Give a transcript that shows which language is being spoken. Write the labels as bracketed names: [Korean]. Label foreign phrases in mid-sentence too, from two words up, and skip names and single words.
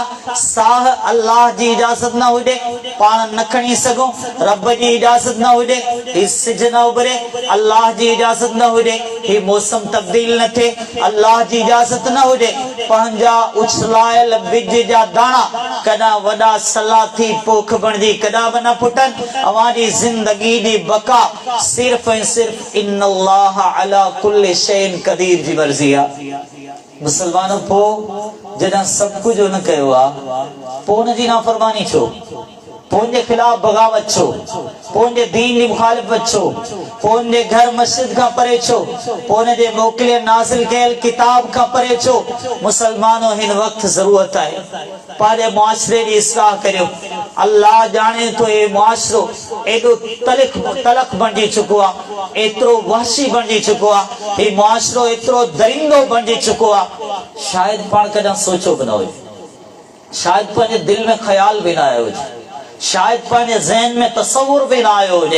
[Sindhi] साह अल्लाह जी इजाज़त न हुजे पाण न खणी सघूं, रब जी इजाज़त न हुजे ही सिज न उभरे, अल्लाह जी इजाज़त न हुजे ही मौसम तब्दील न थिए, अल्लाह जी इजाज़त न हुजे पंहिंजा उछलायल बिज जा दाणा कॾहिं वॾा सलाथी पोख बणिजी कॾहिं बि न फुटनि। अवां जी ज़िंदगी जी बका सिर्फ़ ऐं सिर्फ़ [Arabic] إن الله على كل شيء قدير [Sindhi] जी मर्ज़ी आहे। मुसलमानों पोइ जॾहिं सभु कुझु न कयो आहे पोइ हुनजी नाफ़रमानी छो, पोइ उनजे ख़िलाफ़ बग़ावत छो, पोइ उनजे दीन जी मुखालिफ़त छो, पोइ उनजे घर मस्जिद खां परे छो, पोइ उनजे मोकिलियल नाज़िल कयल किताब खां परे छो। मुसलमानों हिन वक़्तु ज़रूरत आहे पंहिंजे मुआशिरे जी इस्लाह करियो। अल्लाह जाने तो ये मुआशिरो एॾो तलख बणिजी चुको आहे, एतिरो वहशी बणिजी चुको आहे, हे मुआशिरो एतिरो दरिंदो बणिजी चुको आहे, शायदि पाण कॾहिं सोचो बि न हुजे, शायदि पंहिंजे दिलि में ख़्याल बि न आयो हुजे, शायदि पंहिंजे ज़हन में तसवुर बि न आयो हुजे।